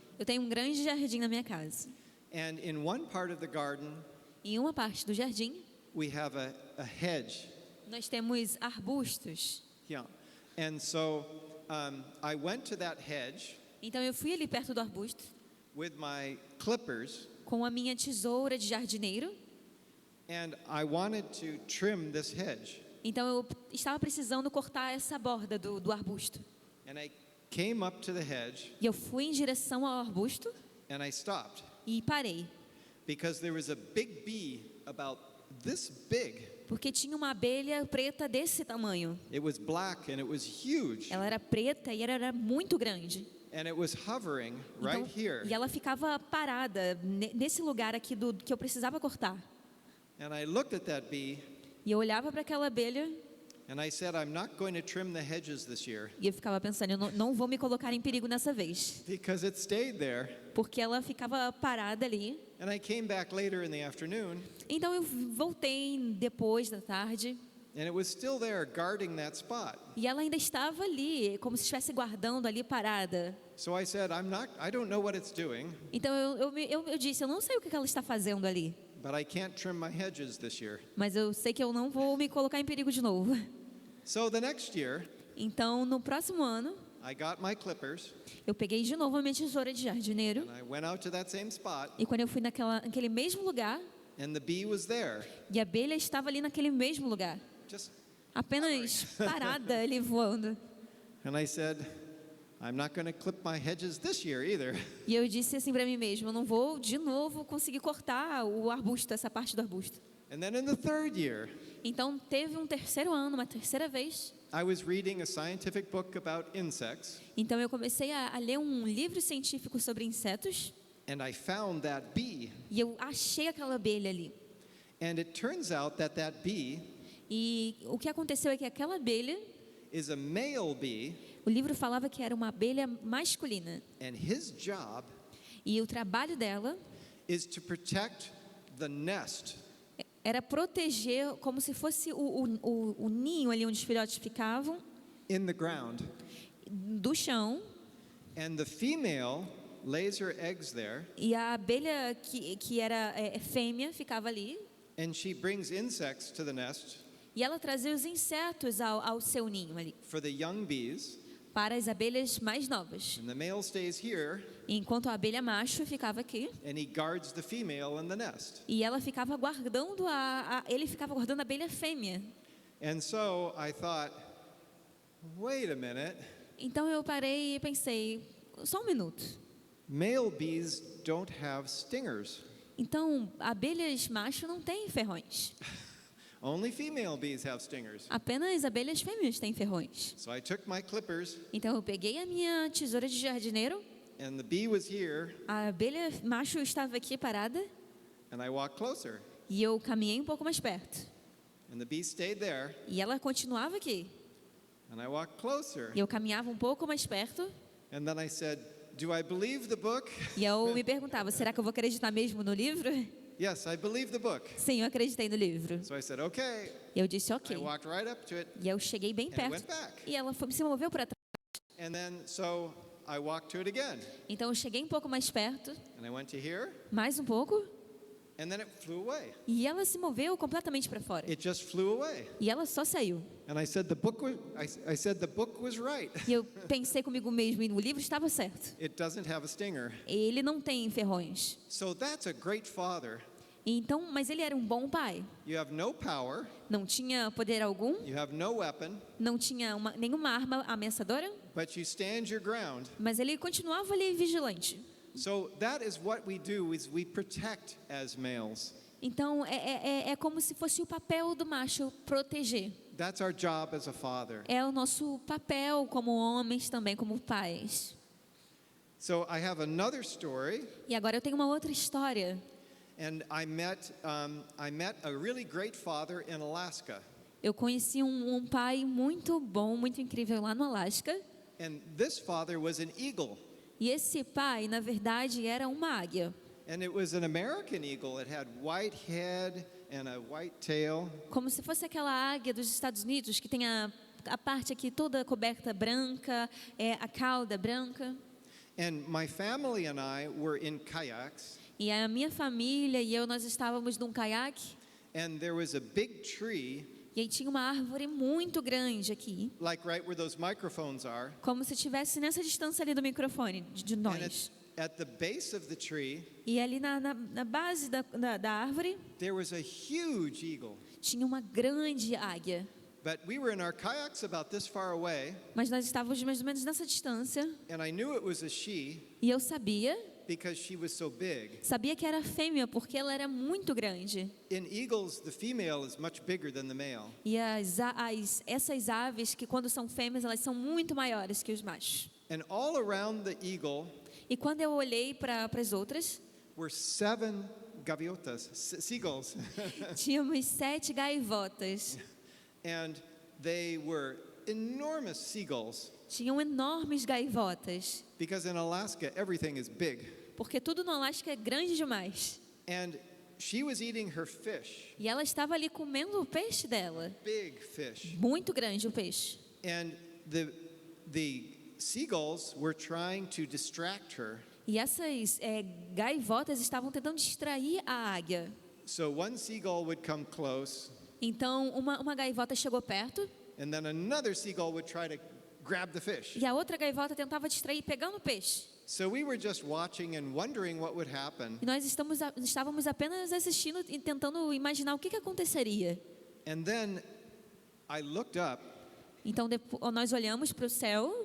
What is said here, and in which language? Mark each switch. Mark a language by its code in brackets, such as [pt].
[pt] Eu tenho um grande jardim na minha casa. [en] and in one part of the garden, [pt] Em uma parte do jardim, [en] we have a hedge. [pt] nós temos arbustos. [en] Yeah. And so I went to that hedge [pt] Então eu fui ali perto do arbusto [en] with my clippers, [pt] com a minha tesoura de jardineiro. [en] and I wanted to trim this hedge. [pt] Então eu estava precisando cortar essa borda do arbusto. [en] And I came up to the hedge, [pt] E eu fui em direção ao arbusto [en] and I stopped [pt] e parei. [en] because there was a big bee about this big. [pt] Porque tinha uma abelha preta desse tamanho. [en] It was black and it was huge. [pt] Ela era preta e era muito grande. [en] And it was hovering [pt] Então, [en] right here. [pt] e ela ficava parada nesse lugar aqui que eu precisava cortar. [en] And I looked at that bee [pt] E eu olhava para aquela abelha [en] and I said, I'm not going to trim the hedges this year [pt] e eu ficava pensando, eu não vou me colocar em perigo nessa vez. [en] because it stayed there. [pt] Porque ela ficava parada ali. [en] And I came back later in the afternoon [pt] Então eu voltei depois da tarde [en] And it was still there guarding that spot. [pt] E ela ainda estava ali, como se estivesse guardando ali parada. [en] So I said, I don't know what it's doing, [pt] Então eu disse, eu não sei o que ela está fazendo ali, [en] but I can't trim my hedges this year. [pt] mas eu sei que eu não vou me colocar em perigo de novo. [en] So the next year, [pt] Então, no próximo ano, [en] I got my clippers [pt] eu peguei de novo a minha tesoura de jardineiro. [en] and I went out to that same spot, [pt] E quando eu fui naquele mesmo lugar, [en] and the bee was there. [pt] e a abelha estava ali naquele mesmo lugar, [en] Just [pt] apenas parada ali voando. [en] and I said, I'm not going to clip my hedges this year either. [pt] E eu disse assim para mim mesma, eu não vou de novo conseguir cortar o arbusto, essa parte do arbusto. [en] And then in the third year, [pt] Então teve um terceiro ano, uma terceira vez. [en] I was reading a scientific book about insects, [pt] Então eu comecei a ler um livro científico sobre insetos [en] and I found that bee. [pt] e eu achei aquela abelha ali. [en] And it turns out that bee [pt] E o que aconteceu é que aquela abelha, [en] is a male bee, [pt] o livro falava que era uma abelha masculina. [en] and his job [pt] E o trabalho dela [en] is to protect the nest [pt] era proteger, como se fosse o ninho ali onde os filhotes ficavam, [en] in the ground. [pt] do chão. [en] And the female lays her eggs there, [pt] E a abelha que era fêmea ficava ali. [en] and she brings insects to the nest [pt] E ela trazia os insetos ao seu ninho ali, [en] for the young bees, [pt] para as abelhas mais novas. [en] and the male stays here, [pt] Enquanto a abelha macho ficava aqui. [en] and he guards the female in the nest. [pt] E ela ficava guardando ele ficava guardando a abelha fêmea. [en] And so I thought, wait a minute, [pt] Então eu parei e pensei, só um minuto. [en] male bees don't have stingers. [pt] Então, abelhas macho não têm ferrões. [en] Only female bees have stingers. [pt] Apenas abelhas fêmeas têm ferrões. [en] So I took my clippers, [pt] Então eu peguei a minha tesoura de jardineiro, [en] and the bee was here, [pt] a abelha macho estava aqui parada, [en] and I walked closer, [pt] e eu caminhei um pouco mais perto. [en] and the bee stayed there, [pt] E ela continuava aqui. [en] and I walked closer, [pt] E eu caminhava um pouco mais perto, [en] and then I said, do I believe the book? [pt] e eu me perguntava, será que eu vou acreditar mesmo no livro? [en] Yes, I believe the book. [pt] Sim, eu acreditei no livro. [en] So I said, okay. [pt] E eu disse, ok. [en] I walked right up to it, [pt] E eu cheguei bem [en] and it [pt] perto, [en] went back. [pt] e ela se moveu para trás. [en] And then, so I walked to it again, [pt] Então eu cheguei um pouco mais perto, [en] and I went to here, [pt] mais um pouco, [en] and then it flew away. [pt] e ela se moveu completamente para fora. [en] It just flew away. [pt] E ela só saiu. [en] And I said, I said the book was right. [pt] E eu pensei comigo mesmo, e o livro estava certo. [en] It doesn't have a stinger. [pt] Ele não tem ferrões. [en] So that's a great father. [pt] Então, mas ele era um bom pai. [en] You have no power, [pt] Não tinha poder algum, [en] you have no weapon, [pt] não tinha nenhuma arma ameaçadora, [en] but you stand your ground. [pt] mas ele continuava ali vigilante. [en] So that is what we do, is we protect as males. [pt] Então, é como se fosse o papel do macho proteger. [en] That's our job as a father. [pt] É o nosso papel como homens também, como pais. [en] So I have another story, [pt] E agora eu tenho uma outra história. [en] and I met a really great father in Alaska. [pt] Eu conheci um pai muito bom, muito incrível lá no Alasca. [en] And this father was an eagle. [pt] E esse pai, na verdade, era uma águia. [en] And it was an American eagle. It had white head and a white tail. [pt] Como se fosse aquela águia dos Estados Unidos que tem a parte aqui toda coberta branca, a cauda branca. [en] And my family and I were in kayaks, [pt] E a minha família e eu, nós estávamos num caiaque. [en] and there was a big tree, [pt] E aí tinha uma árvore muito grande aqui. [en] like right where those microphones are. [pt] Como se estivesse nessa distância ali do microfone, de [en] And [pt] nós. [en] at the base of the tree, [pt] E ali na base da árvore, [en] there was a huge eagle. [pt] tinha uma grande águia. [en] But we were in our kayaks about this far away, [pt] Mas nós estávamos mais ou menos nessa distância. [en] and I knew it was a she [pt] E eu sabia [en] because she was so big. [pt] que era fêmea, porque ela era muito grande. [en] In eagles, the female is much bigger than the male. [pt] E essas aves, que quando são fêmeas, elas são muito maiores que os machos. [en] And all around the eagle [pt] E quando eu olhei para as outras, [en] were 7 gaviotas, seagulls. [pt] tínhamos 7 gaivotas. [en] And they were enormous seagulls [pt] Tinham enormes gaivotas, [en] because in Alaska everything is big. [pt] porque tudo no Alasca é grande demais. [en] And she was eating her fish, [pt] E ela estava ali comendo o peixe dela. [en] big fish. [pt] Muito grande o peixe. [en] And the seagulls were trying to distract her. [pt] E essas gaivotas estavam tentando distrair a águia. [en] So one seagull would come close, [pt] Então, uma gaivota chegou perto [en] and then another seagull would try to grab the fish. [pt] e a outra gaivota tentava distrair pegando o peixe. [en] So we were just watching and wondering what would happen. [pt] E nós estávamos apenas assistindo e tentando imaginar o que aconteceria. [en] And then I looked up, [pt] Então, nós olhamos para o céu